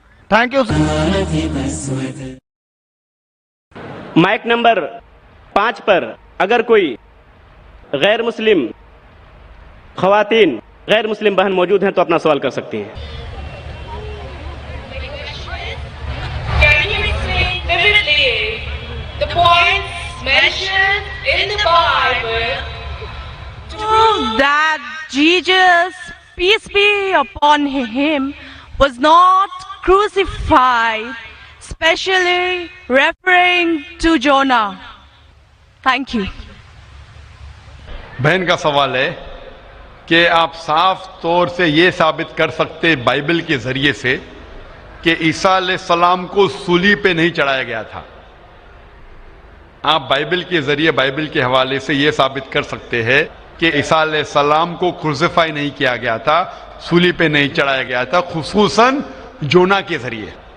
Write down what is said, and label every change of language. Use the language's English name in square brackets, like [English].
[English] Thank you. [Urdu] Mic number 5 پر اگر کوئی غیر مسلم خواتین, غیر مسلم بہن موجود ہیں تو اپنا سوال کر سکتی ہیں. [English] Can you explain vividly the points mentioned in the Bible to that Jesus, peace be upon him, was not crucified, especially referring to Jonah? Thank you. [Urdu] بہن کا سوال ہے کہ آپ صاف طور سے یہ ثابت کر سکتے بائبل کے ذریعے سے کہ عیسیٰ علیہ السلام کو صلیب پہ نہیں چڑھایا گیا تھا. آپ بائبل کے ذریعے, بائبل کے حوالے سے یہ ثابت کر سکتے ہیں کہ عیسیٰ علیہ السلام کو کروسیفائی نہیں کیا گیا تھا, صلیب پہ نہیں چڑھایا گیا تھا, خصوصاً جونا کے ذریعے.